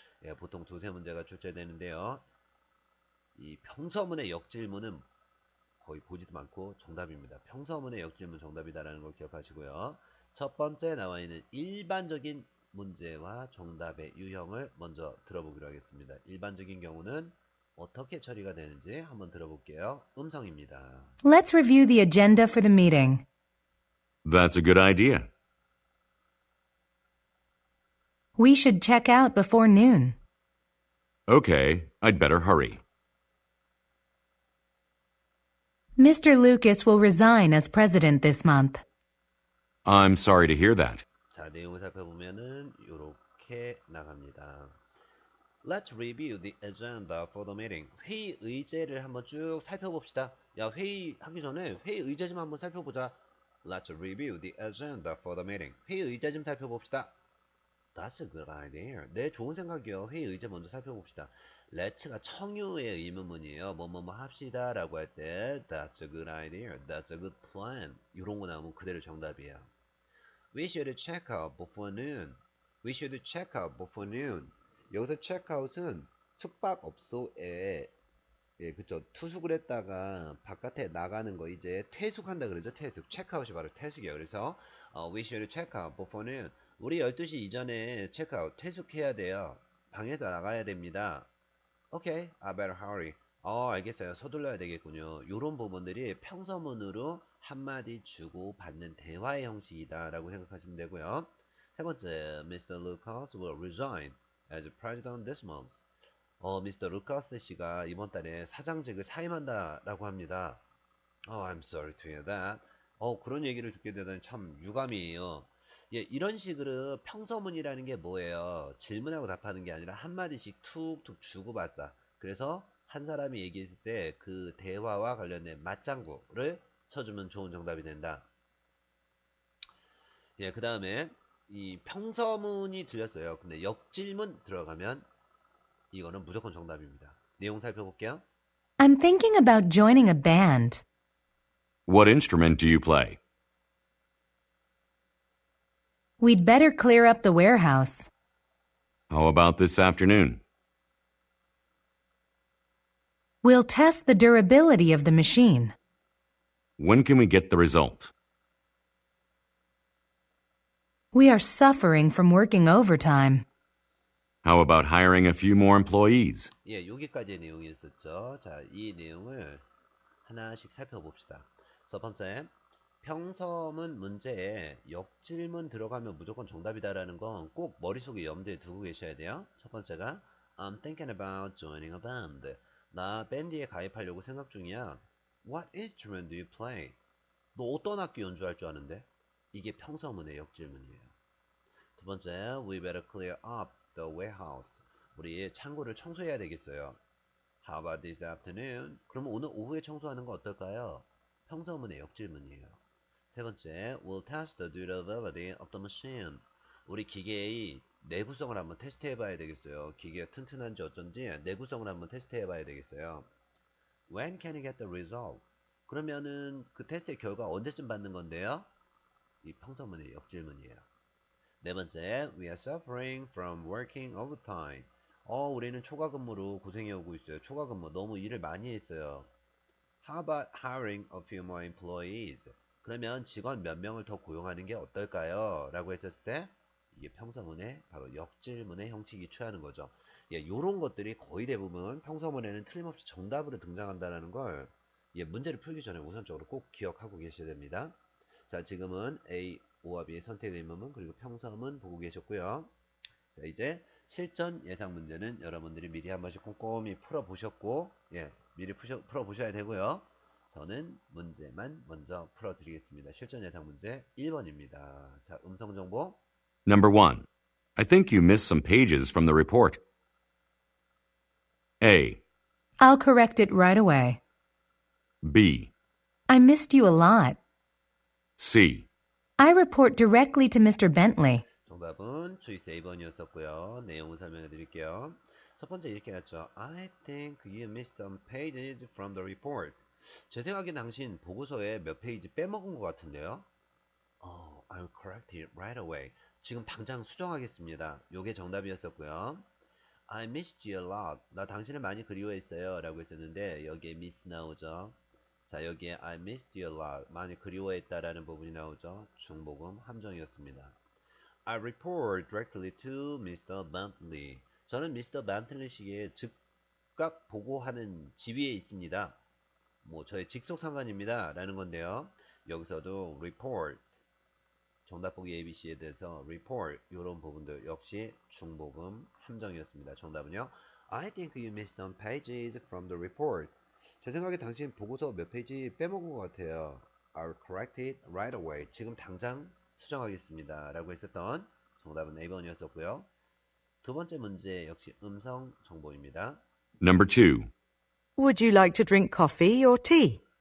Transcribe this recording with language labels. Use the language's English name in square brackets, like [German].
[Korean] 예, 보통 두세 문제가 출제되는데요. 이 평서문의 역질문은 거의 보지도 않고 정답입니다. 평서문의 역질문 정답이다라는 걸 기억하시고요. 첫 번째 나와 있는 일반적인 문제와 정답의 유형을 먼저 들어보기로 하겠습니다. 일반적인 경우는 어떻게 처리가 되는지 한번 들어볼게요. 음성입니다. [English] Let's review the agenda for the meeting. That's a good idea. We should check out before noon. Okay, I'd better hurry. Mr. Lucas will resign as president this month. I'm sorry to hear that. [Korean] 자, 내용을 살펴보면은 이렇게 나갑니다. [English] Let's review the agenda for the meeting. [Korean] 회의 의제를 한번 쭉 살펴봅시다. 야, 회의하기 전에 회의 의제 좀 한번 살펴보자. [English] Let's review the agenda for the meeting. [Korean] 회의 의제 좀 살펴봅시다. [English] That's a good idea. [Korean] 네, 좋은 생각이요. 회의 의제 먼저 살펴봅시다. Let's가 청유의 의문문이에요. 뭐뭐뭐 합시다 라고 할 때 [English] That's a good idea. That's a good plan. [Korean] 이런 거 나오면 그대로 정답이에요. [English] We should check out before noon. We should check out before noon. [Korean] 여기서 checkout은 숙박업소에 예, 그쵸. 투숙을 했다가 바깥에 나가는 거 이제 퇴숙한다 그러죠. 퇴숙. 체크아웃이 바로 퇴숙이에요. 그래서 [English] we should check out before noon. [Korean] 우리 12시 이전에 체크아웃 퇴숙해야 돼요. 방에서 나가야 됩니다. [English] Okay, I better hurry. [Korean] 알겠어요. 서둘러야 되겠군요. 이런 부분들이 평서문으로 한마디 주고 받는 대화의 형식이다 라고 생각하시면 되고요. 세 번째, Mr. [English] Lucas will resign as president this month. [Korean] 미스터 루카스 씨가 이번 달에 사장직을 사임한다 라고 합니다. [English] I'm sorry to hear that. [Korean] 그런 얘기를 듣게 되다니 참 유감이에요. 예, 이런 식으로 평서문이라는 게 뭐예요? 질문하고 답하는 게 아니라 한마디씩 툭툭 주고받다. 그래서 한 사람이 얘기했을 때 그 대화와 관련된 맞장구를 쳐주면 좋은 정답이 된다. 예, 그 다음에 이 평서문이 들렸어요. 근데 역질문 들어가면 이거는 무조건 정답입니다. 내용 살펴볼게요. [English] I'm thinking about joining a band. What instrument do you play? We'd better clear up the warehouse. How about this afternoon? We'll test the durability of the machine. When can we get the result? We are suffering from working overtime. How about hiring a few more employees? [Korean] 예, 여기까지의 내용이었었죠. 자, 이 내용을 하나씩 살펴봅시다. 첫 번째, 평서문 문제에 역질문 들어가면 무조건 정답이다라는 건 꼭 머릿속에 염두에 두고 계셔야 돼요. 첫 번째가 [English] I'm thinking about joining a band. [Korean] 나 밴드에 가입하려고 생각 중이야. [English] What instrument do you play? [Korean] 너 어떤 악기 연주할 줄 아는데? 이게 평서문의 역질문이에요. 두 번째, [English] we better clear up the warehouse. [Korean] 우리 창고를 청소해야 되겠어요. [English] How about this afternoon? [Korean] 그러면 오늘 오후에 청소하는 거 어떨까요? 평서문의 역질문이에요. 세 번째, [English] we'll test the durability of the machine. [Korean] 우리 기계의 내구성을 한번 테스트해 봐야 되겠어요. 기계가 튼튼한지 어쩐지 내구성을 한번 테스트해 봐야 되겠어요. [English] When can you get the result? [Korean] 그러면은 그 테스트의 결과 언제쯤 받는 건데요? 이 평서문의 역질문이에요. 네 번째, [English] we are suffering from working overtime. [Korean] 우리는 초과 근무로 고생해 오고 있어요. 초과 근무 너무 일을 많이 했어요. [English] How about hiring a few more employees? [Korean] 그러면 직원 몇 명을 더 고용하는 게 어떨까요? 라고 했었을 때 이게 평서문의 바로 역질문의 형식이 취하는 거죠. 예, 요런 것들이 거의 대부분 평서문에는 틀림없이 정답으로 등장한다는 걸 문제를 풀기 전에 우선적으로 꼭 기억하고 계셔야 됩니다. 자, 지금은 A, O와 B의 선택 의문문 그리고 평서문 보고 계셨고요. 자, 이제 실전 예상 문제는 여러분들이 미리 한 번씩 꼼꼼히 풀어보셨고 미리 풀어보셔야 되고요. 저는 문제만 먼저 풀어드리겠습니다. 실전 예상 문제 1번입니다. 자, 음성정보. [English] Number 1. I think you missed some pages from the report. A. I'll correct it right away. B. I missed you a lot. C. I report directly to Mr. Bentley. [Korean] 정답은 초이스 A번이었었고요. 내용을 설명해 드릴게요. 첫 번째 이렇게 했죠. [English] I think you missed some pages from the report. [Korean] 제 생각엔 당신 보고서에 몇 페이지 빼먹은 것 같은데요. [English] I'll correct it right away. [Korean] 지금 당장 수정하겠습니다. 요게 정답이었었고요. [English] I missed you a lot. [Korean] 나 당신을 많이 그리워했어요. 라고 했었는데 여기에 miss 나오죠. 자, 여기에 [English] I missed you a lot. [Korean] 많이 그리워했다라는 부분이 나오죠. 중복음 함정이었습니다. [English] I report directly to Mr. Bentley. [Korean] 저는 [English] Mr. [Korean] Bentley 씨에게 즉각 보고하는 지위에 있습니다. 저의 직속 상관입니다. 라는 건데요. 여기서도 report, 정답 보기 ABC에 대해서 report, 이런 부분들 역시 중복음 함정이었습니다. 정답은요. [English] I think you missed some pages from the report. [Korean] 제 생각에 당신 보고서 몇 페이지 빼먹은 것 같아요. [English] I'll correct it right away. [Korean] 지금 당장 수정하겠습니다. 라고 했었던 정답은 A번이었었고요. 두 번째 문제 역시 음성 정보입니다. [English] Number 2. Would you like to drink coffee or tea?